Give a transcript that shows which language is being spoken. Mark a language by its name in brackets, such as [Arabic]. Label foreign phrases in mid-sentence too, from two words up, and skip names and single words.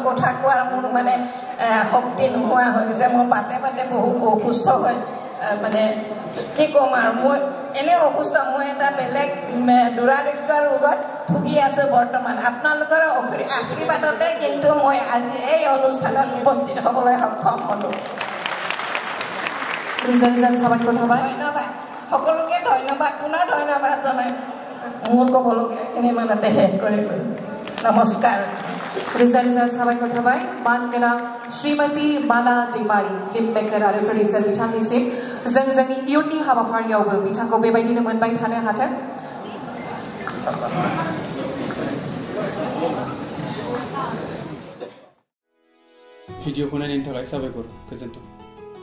[Assamese] কথা কোৱাৰ মোৰ মানে শক্তি নোহোৱা হৈছে মই বাটে বহুত অসুস্থ হৈ মানে কি ক'ম আৰু মই এনে অসুস্থ মই এটা বেলেগ দুৰাৰোগ্য ৰোগত ভুগি আছোঁ বৰ্তমান আপোনালোকৰ আশীৰ্বাদতে কিন্তু মই আজি এই অনুষ্ঠানত উপস্থিত হ'বলৈ সক্ষম হ'লোঁ ধন্যবাদ সকলোকে ধন্যবাদ পুনৰ ধন্যবাদ জনাই মোৰ ক'বলগীয়াখিনি ইমানতে শেষ কৰিলোঁ নমস্কাৰ [Bodo] रिजा साबायखर थाबाय मानगोनां श्रीमती माला दैमारी [English] film maker [Bodo] आरो प्रडिउसार बिथांनिसिम जोंनि इयुननि हाबाफारियावबो बिथांखौ बेबायदिनो मोनबाय थानो हाथों भिडिअखौ नायनायनि थाखाय साबायखर गोजोन्थों